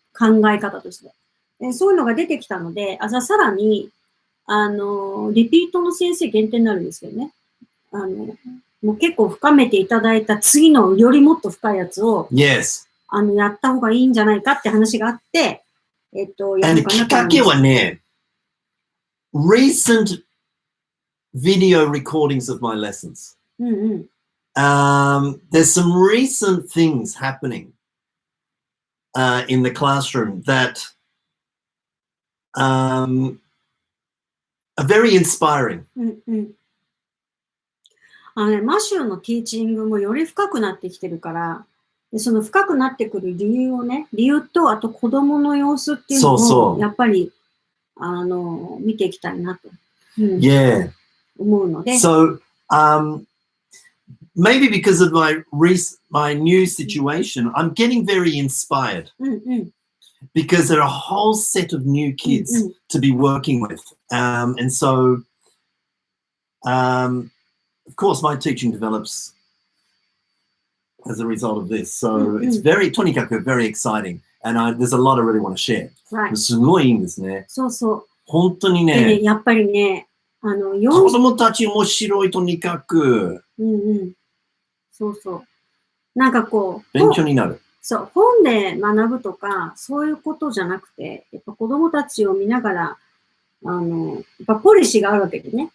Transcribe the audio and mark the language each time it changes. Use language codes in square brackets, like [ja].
[ja] 考え方として。そういうのが出てきたので、さらに、リピートの先生限定になるんですけどね。もう結構深めていただいた次のよりもっと深いやつを、 [en] Yes. [ja] やった方がいいんじゃないかって話があって、やるかなと思います。きっかけはね、 [en] recent video recordings of my lessons. [ja] うんうん。 [en] There's some recent things happening in the classroom that are very inspiring. [ja] うんうん。マシューのティーチングもより深くなってきてるから、でその深くなってくる理由と、あと子供の様子っていうのを、やっぱり、見ていきたいなと、 [en] Yeah. [ja] 思うので。 [en] So, maybe because of my new situation, I'm getting very inspired. うんうん。 Because there are a whole set of new kids to be working with. And so, of course, my teaching develops as a result of this. So it's toにかく very exciting. And there's a lot I really want to share. Right. [ja] すごいいいんですね。そうそう。本当にね。でね、やっぱりね、子供たち面白いとにかく。そうそう。なんかこう。勉強になる。そう、本で学ぶとか、そういうことじゃなくて、やっぱ子供たちを見ながら、やっぱポリシーがあるわけでね。